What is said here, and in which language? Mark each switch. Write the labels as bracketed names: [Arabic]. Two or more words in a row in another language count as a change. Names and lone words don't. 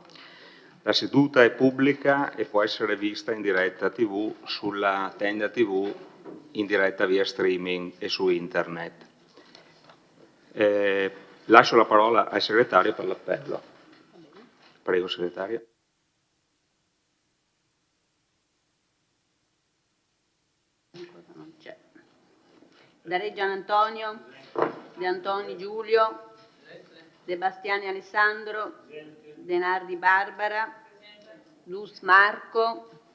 [Italian] La seduta è pubblica e può essere vista in diretta TV sulla tenda TV in diretta via streaming e su internet. Lascio la parola al segretario per l'appello. Prego, segretario. Dareggian Antonio, De Antoni Giulio, De Bastiani Alessandro, De Nardi Barbara, Lus Marco,